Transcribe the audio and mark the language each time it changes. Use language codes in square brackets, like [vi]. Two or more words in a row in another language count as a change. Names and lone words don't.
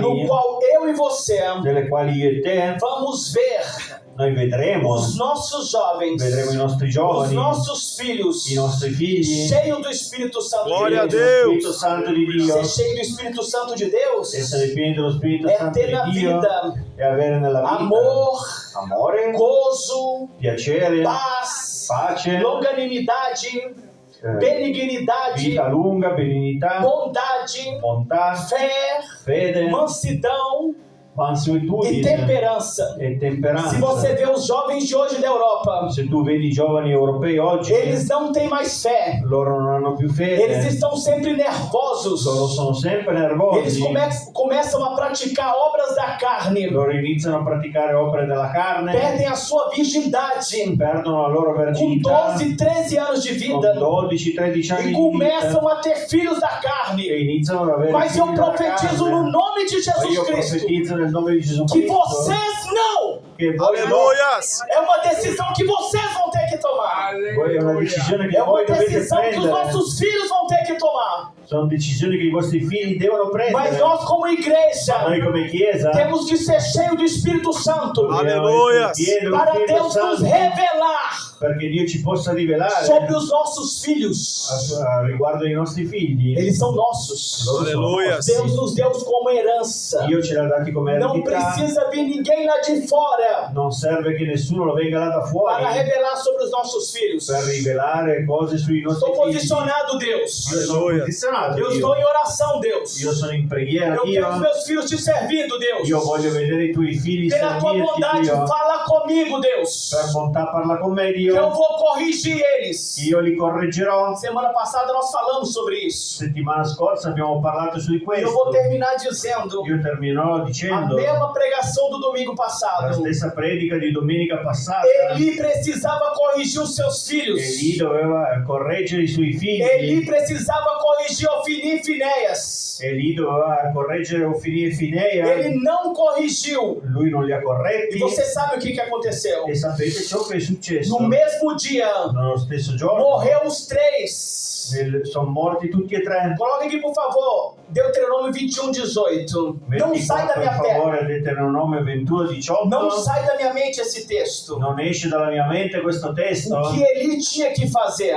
[pt] no qual eu e você [it] nelle quali io e te [pt] vamos ver [it] noi vedremo [pt] os nossos jovens, [it] i nostri [pt] os [it] giovani, [pt] nossos filhos [it] i nostri figli [pt] cheios do Espírito Santo Glória a de [it] pieni [pt] Deus. Deus. [it] dello Spirito Santo di Dio. [pt] Ser cheio do Espírito Santo de Deus [it] Essere pieni dello Spirito [pt] é [it] Santo [pt] ter na [it] di Dio [pt] vida [it] e avere nella vita [pt] amor, [it] amore, [pt] gozo, [it] piacere, [pt] paz, [it] pace, [pt] longanimidade, benignidade, [it] vita lunga, benignità, [pt] bondade, [it] bontà, [pt] fé, [it] fede, [pt] mansidão e [it] mansuetudine [pt] temperança. [it] e temperanza. [pt] Se você vê os jovens de hoje da Europa, [it] Se tu vedi i giovani europei oggi, [pt] eles não têm mais fé. [it] loro non hanno più fede, [pt] Eles estão sempre nervosos. [it] loro sono sempre [pt] Eles [it] nervosi, [pt] começam a praticar obras da carne. [it] loro iniziano a praticare opere della carne, [pt] Perdem a sua virgindade [it] perdono la loro [pt] com [it] verginità [pt] 12, 13 anos de [it] con [pt] vida [it] 12-13 anni [pt] e [it] di [pt] começam [it] vita [pt] a ter filhos da [it] e [pt] carne. [it] iniziano ad avere [pt] Mas eu [it] figli della [pt] profetizo [it] carne. [pt] no nome de [it] Ma [pt] Jesus [it] io [pt] Cristo [it] profetizzo nel nome di Gesù [pt] que [it] Cristo [pt] vocês não. [it] che voi no, [pt] Aleluia. É uma decisão que vocês vão ter que tomar. [it] voi è una decisione che [pt] É uma [it] voi dovete [pt] decisão que os [it] prendere, [pt] nossos filhos vão ter que tomar. [it] sono decisioni che i vostri figli devono [pt] Mas [it] prendere. [pt] nós, como igreja, [it] Noi come Chiesa [pt] temos que ser cheios do Espírito Santo Aleluia. [it] dobbiamo essere pieni dello [pt] para [it] Spirito [pt] Deus nos [it] Santo [pt] revelar [it] perché Dio ci possa rivelare [pt] sobre os nossos filhos. [it] riguardo ai nostri figli. [pt] Eles são nossos. Aleluia. Deus nos deu como herança. [it] Dio ce l'ha dati come [pt] Não [it] eredità. [pt] precisa vir ninguém lá de fora [it] Non serve che nessuno lo venga là da fuori [pt] para revelar sobre os nossos filhos. [it] per rivelare cose sui nostri [pt] Estou [it] figli. [pt] posicionado, Deus. [it] Io sono Alleluia. posizionato, [pt] Eu [it] Dio. [pt] estou em oração, Deus. [it] Io sono in preghiera, [pt] Eu quero os [it] Dio. [pt] meus filhos te servindo, Deus. [it] Io voglio vedere i tuoi figli [pt] Pela tua [it] servirti, [pt] bondade, [it] Dio. [pt] fala comigo, Deus. [it] Per bontà parla con me, [pt] Que eu [it] Dio. [pt] vou corrigir eles. [it] Io li correggerò. [pt] Semana passada nós falamos sobre isso. [it] Settimana scorsa abbiamo parlato su di [pt] E eu vou [it] questo. [pt] terminar dizendo [it] Io terminerò [pt] a [it] dicendo [pt] mesma pregação do domingo [it] la [pt] passado. [it] stessa predica di domenica passata. [pt] Eli precisava corrigir os seus filhos. [it] Eli doveva correggere i suoi figli. [pt] Eli precisava corrigir Ofni e Finéias. [it] Eli doveva correggere Ofni e Fineia. [pt] Ele não corrigiu. [it] Lui non li ha corretti. [pt] E você sabe o que aconteceu? [it] E sapete ciò che è successo? [pt] No mesmo dia, [it] Nello stesso giorno [pt] morreu os três. [it] sono morti tutti e tre. [pt] Coloca aqui, por favor, Deuteronômio 21:18. Não sai da 24, minha [it] per [pt] terra. [it] favore, Deuteronomio 21:18. [pt] Não sai da minha mente esse texto. [it] Non esce dalla mia mente questo testo. [pt] O que Eli tinha que fazer?